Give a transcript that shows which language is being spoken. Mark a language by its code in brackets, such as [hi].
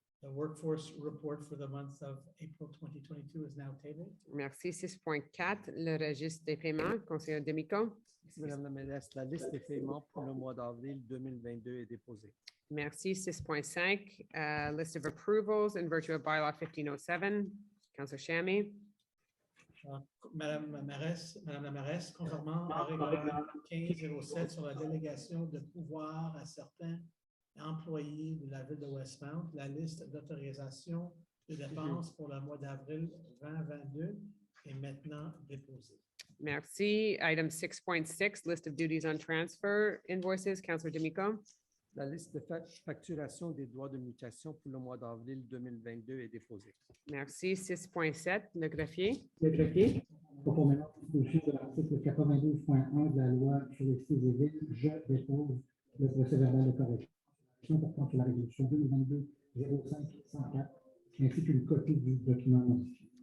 [en] The workforce report for the month of April 2022 is now tabled. [fr] Merci. 6.4, le registre des paiements, conseiller Demico. Madame la mairesse, la liste des paiements pour le mois d'avril 2022 est déposée. [en] Merci. 6.5, list of approvals in virtue of bylaw 1507. Councillor Chamy. [fr] Madame la mairesse, conformément au règlement 1507 sur la délégation de pouvoir à certains employés de la ville de Westmount, la liste d'autorisation de dépenses pour le mois d'avril 2022 est maintenant déposée. Merci. [en] Item 6.6, list of duties on transfer invoices. Councillor D'Amico. [fr] La liste de facturation des droits de mutation pour le mois d'avril 2022 est déposée. Merci. 6.7, le greffier. Le greffier. Conformément aux dispositions de l'article 92.1 de la loi sur les cités et villes, je dépose le procès-verbal de correction portant sur la résolution 2022-05-104 ainsi qu'une copie du document notifié.